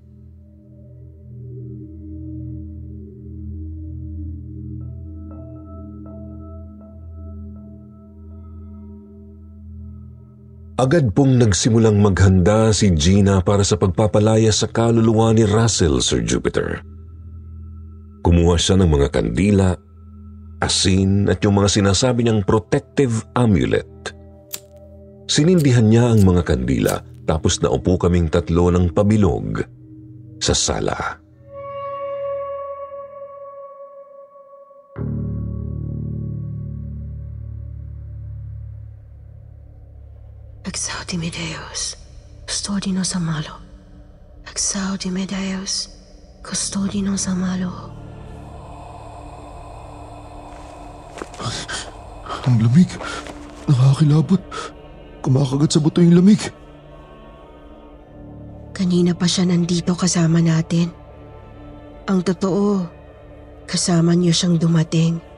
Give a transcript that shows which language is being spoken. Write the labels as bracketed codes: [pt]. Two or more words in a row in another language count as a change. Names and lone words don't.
[tl] Agad pong nagsimulang maghanda si Gina para sa pagpapalaya sa kaluluwa ni Russell, Sir Jupiter. Kumuha siya ng mga kandila, asin at yung mga sinasabi niyang [en] protective amulet. [tl] Sinindihan niya ang mga kandila tapos naupo kaming tatlo ng pabilog sa sala. [la] Exaudime Deus, custodinos a malo. Exaudime Deus, custodinos a malo. [tl] Ang lamig. Nakakilabot. Kumakagat sa buto yung lamig. Kanina pa siya nandito kasama natin. Ang totoo, kasama niyo siyang dumating.